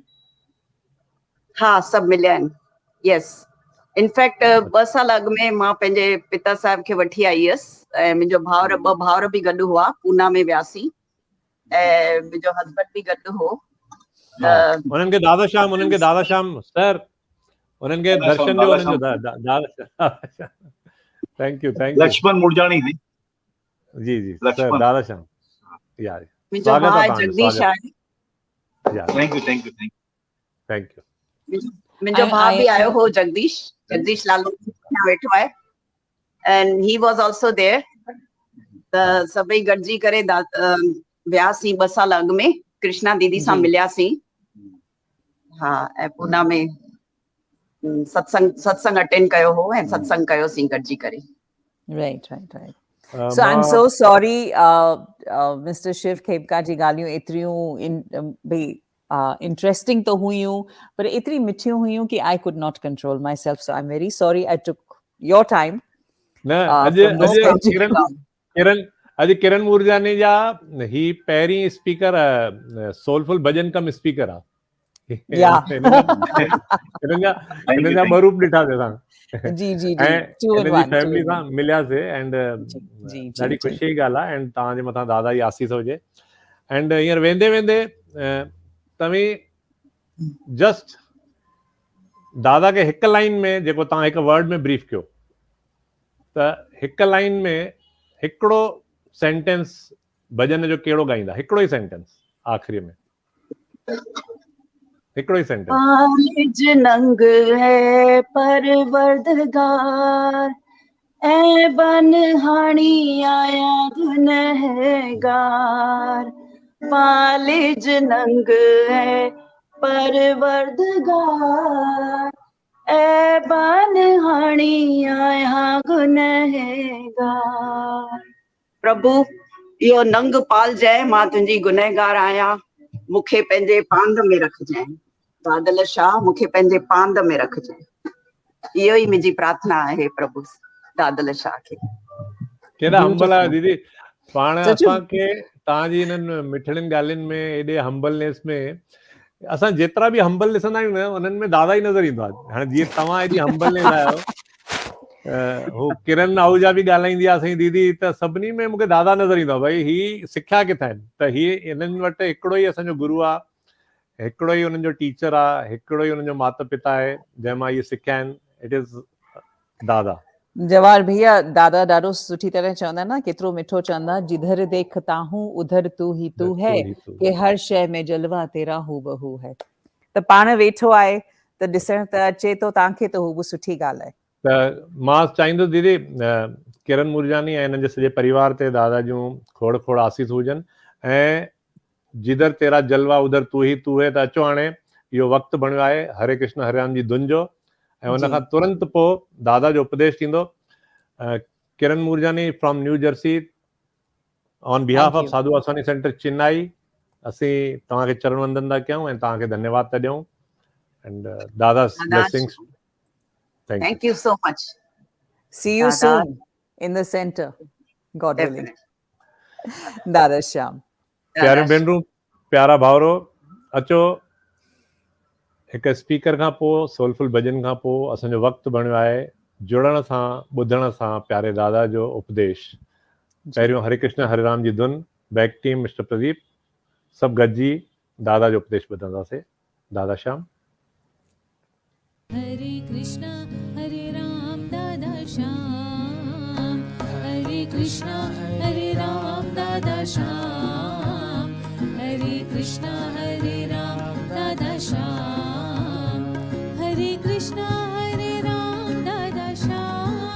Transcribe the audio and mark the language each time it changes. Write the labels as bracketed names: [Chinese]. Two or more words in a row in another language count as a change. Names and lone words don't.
[Sindhi] हाँ सब मिलिया आहिनि [English] yes in fact [Sindhi] 2 साल अॻु में मां पंहिंजे पिता साहिब खे वठी आई हुयसि ऐं मुंहिंजो भाउर 2 भाउर बि गॾु हुआ पूना में वियासीं ऐं मुंहिंजो हस्बैंड बि गॾु हो उन्हनि खे दादा श्याम सर उन्हनि खे दर्शन ॾियो उन्हनि जो दादा [English] thank you [Sindhi] लक्ष्मण मुरजानी जी जी सर दादा श्याम यार मुंहिंजो भाउ जगदीश आहे [English] thank you [Sindhi] मुंहिंजो भाउ बि आयो हो जगदीश लाल वेठो आहे [English] and he was also there [Sindhi] त सभई गॾिजी करे वियासीं 2 साल अॻु में कृष्णा दीदी सां मिलियासीं हा ऐं पूना में सत्संग अटेंड कयो हो ऐं सत्संग कयोसीं गॾिजी करे [English] राइट So I'm so sorry, Mr. [Sindhi] Shiv Khemka जी ॻाल्हियूं एतिरियूं interesting तो हुयूं पर एतिरी मिठियूं हुयूं कि [English] I could not control myself. So I'm very sorry I took your time. [Sindhi] अॼु किरण मूरजानी जा ही पहिरीं [English] speaker soulful [Sindhi] भजन कम स्पीकर आहे हिननि जा 2 रूप ॾिठा असां फैमिली सां मिलियासीं एंड ॾाढी ख़ुशी जी ॻाल्हि आहे एंड तव्हांजे मथां दादा जी आसीस हुजे एंड हींअर वेंदे वेंदे तव्हीं जस्ट दादा खे हिकु लाइन में जेको तव्हां हिकु वर्ड में ब्रीफ कयो त हिकु लाइन में हिकिड़ो सेंटेंस भॼन जो कहिड़ो गाईंदा हिकिड़ो ई सेंटेंस आख़िरी में हिकिड़ो ई सेंटेंस निज नंग है परवरदिगार ऐं बनहाणी आया गुनहगार पालिज नंग है परवरदिगार ऐं बनहाणी आया गुनहगार प्रभु इहो नंग पाल जाए मां तुंहिंजी गुनहगार आहियां मूंखे पंहिंजे पांद में रखजांइ दादल शाह मूंखे पंहिंजे पांद में रखजांइ इहो ई मुंहिंजी प्रार्थना आहे प्रभु दादल शाह खे केॾा हंबल आहे दीदी पाण असांखे तव्हांजी हिननि मिठड़ियुनि ॻाल्हियुनि में एॾे हंबलनेस में असां जेतिरा बि हंबल ॾिसंदा आहियूं न उन्हनि में दादा ई नज़र ईंदो आहे हाणे जीअं तव्हां एॾी हंबलनेस आहियो हो किरण आहूजा बि ॻाल्हाईंदी आहे असांजी दीदी त सभिनी में मूंखे दादा नज़र ईंदो आहे भई ही सिखिया किथां आहिनि त ही हिननि वटि हिकिड़ो ई असांजो गुरू आहे हिकिड़ो ई हुननि जो टीचर आहे हिकिड़ो ई हुननि जो माता पिता आहे जंहिंमां इहे सिखिया आहिनि [English] it is [Sindhi] दादा जवाहर भैया दादा ॾाढो सुठी तरह चवंदा न केतिरो मिठो चवंदा [Hindi] जिधर देखता हूं उधर तू ही तू है कि हर शइ में जलवा तेरा हू बहू है [Sindhi] त पाण वेठो आहे त ॾिसण त अचे थो तव्हांखे त हू बि सुठी ॻाल्हि आहे त मां चाहींदुसि दीदी किरण मूरजानी ऐं हिननि जे सॼे परिवार ते दादा जूं खोड़ खोड़ आसीस हुजनि ऐं [Hindi] जिधर तेरा जलवा उधर तू ही तू है [Sindhi] त अचो हाणे इहो वक़्तु बणियो आहे हरे कृष्ण हरे राम जी धुन जो ऐं हुन खां तुरंत पोइ दादा जो उपदेश थींदो किरण मूरजानी [English] from New Jersey on behalf of Sadhu Vaswani Center Chennai [Sindhi] असीं तव्हांखे चरण वंदन था कयूं ऐं तव्हांखे धन्यवाद था ॾियूं [English] and Dada's blessings. Thank you so much. See you soon in the center, God willing. Dada Shyam. [Sindhi] प्यारे भेनरूं प्यारा भाउरो अचो हिकु स्पीकर खां पोइ सोलफुल भॼन खां पोइ असांजो वक़्तु बणियो आहे जुड़ण सां ॿुधण सां प्यारे दादा जो उपदेश पहिरियों हरे कृष्ण हरे राम जी धुन [English] back team Mister Pradeep [Sindhi] सभु गॾिजी दादा जो उपदेश ॿुधंदासीं दादा श्याम हरे कृष्णा हरे राम दादा श्याम हरे कृष्णा हरे राम दादा श्याम हरे कृष्णा हरे राम दादा श्याम हरे कृष्णा हरे राम दादा श्याम